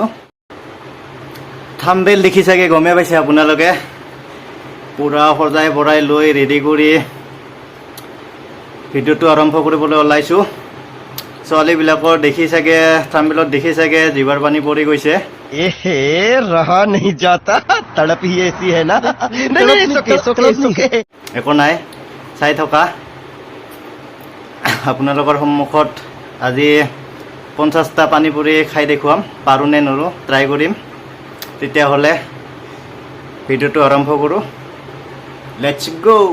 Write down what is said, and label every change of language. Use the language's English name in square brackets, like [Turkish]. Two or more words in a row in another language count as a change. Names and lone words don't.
[Assamese] থাম্বনেইল দেখি চাগে গমেই পাইছে আপোনালোকে, পূৰা সজাই পৰাই লৈ ৰেডি কৰি ভিডিঅ'টো আৰম্ভ কৰিবলৈ ওলাইছোঁ। ছোৱালীবিলাকৰ দেখি চাগে থাম্বনেইলত দেখি চাগে জিভাৰ পানী পৰি গৈছে। [Hindi] रहा नहीं जाता, तड़प ही ऐसी है ना। [Assamese] একো নাই, চাই থকা। আপোনালোকৰ সন্মুখত আজি 50টা পানী পুৰি খাই দেখুৱাম, পাৰোঁ নে নোৱাৰোঁ ট্ৰাই কৰিম। তেতিয়াহ'লে ভিডিঅ'টো আৰম্ভ কৰোঁ, [English] let's go'.